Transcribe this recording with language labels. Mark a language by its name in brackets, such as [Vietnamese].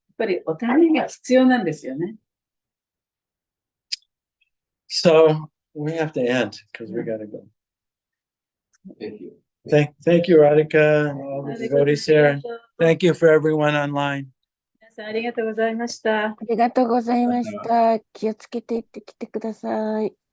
[Japanese] ぱりお互いが必要なんですよね。 [English] So we have to end because we got to go. Thank you. Thank you, Radhika, and all the devotees here. Thank you for everyone online. [Japanese] 皆さんありがとうございました。ありがとうございました。気をつけて行ってきてください。